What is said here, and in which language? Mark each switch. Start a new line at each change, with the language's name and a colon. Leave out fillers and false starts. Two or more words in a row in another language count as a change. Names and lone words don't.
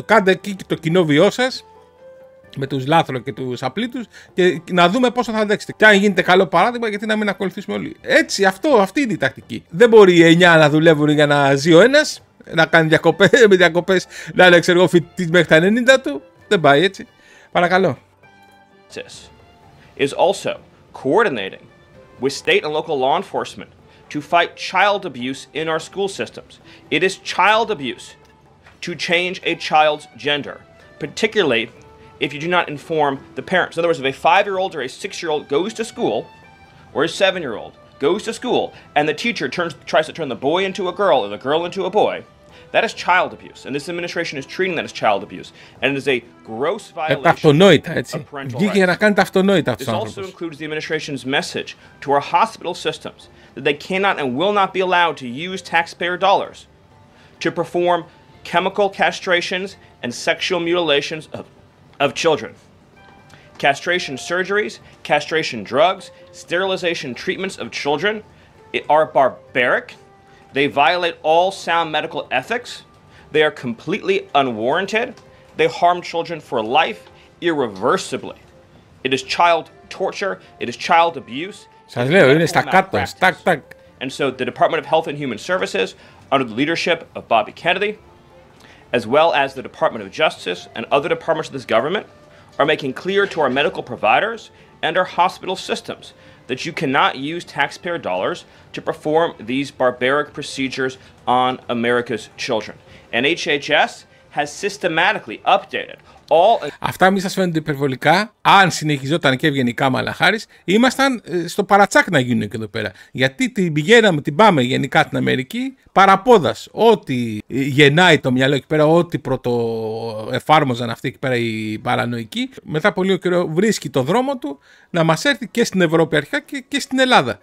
Greek: Κάντε εκεί το κοινό βιό σας με τους λάθρο και τους απλήτους και να δούμε πόσο θα αντέξετε. Και αν γίνετε καλό παράδειγμα, γιατί να μην ακολουθήσουμε όλοι. Έτσι, αυτή είναι η τακτική. Δεν μπορεί οι 9 να δουλεύουν για να ζει ο ένας, να κάνει διακοπές, να είναι φοιτητής μέχρι τα 90 του. Δεν πάει έτσι. Παρακαλώ.
English: Is also coordinating with state and local law enforcement to fight child abuse in our school systems. It is child abuse to change a child's gender, particularly if you do not inform the parents. In other words, if a 5-year-old or a 6-year-old goes to school, or a 7-year-old goes to school, and the teacher tries to turn the boy into a girl or the girl into a boy, That is child abuse, and this administration is treating that as child abuse, and it is a gross violation
Greek: αυτονόητα,
English: of
Greek: έτσι.
English: parental
Greek: Βγήκε για να κάνει τα αυτονόητα αυτός
English: rights.
Greek: ο
English: This also
Greek: άνθρωπος.
English: includes the administration's message to our hospital systems that they cannot and will not be allowed to use taxpayer dollars to perform chemical castrations and sexual mutilations of children. Castration surgeries, castration drugs, sterilization treatments of children are barbaric. They violate all sound medical ethics. They are completely unwarranted. They harm children for life, irreversibly. It is child torture. It is child abuse.
Greek: Σας λέω, είναι στα κάτω, στακ.
English: And so the Department of Health and Human Services, under the leadership of Bobby Kennedy, as well as the Department of Justice and other departments of this government, are making clear to our medical providers and our hospital systems that you cannot use taxpayer dollars to perform these barbaric procedures on America's children. And HHS has systematically updated all...
Greek: Αυτά μη σας φαίνονται υπερβολικά. Αν συνεχιζόταν και έβγαινε η Κάμαλα Χάρις, ήμασταν στο παρατσάκ να γίνουν και εδώ πέρα. Γιατί την πάμε γενικά την Αμερική παραπόδας. Ό,τι γεννάει το μυαλό εκεί πέρα, ό,τι πρωτοεφάρμοζαν αυτοί εκεί πέρα οι παρανοϊκοί, μετά από λίγο καιρό βρίσκει το δρόμο του να μας έρθει και στην Ευρώπη αρχικά και στην Ελλάδα.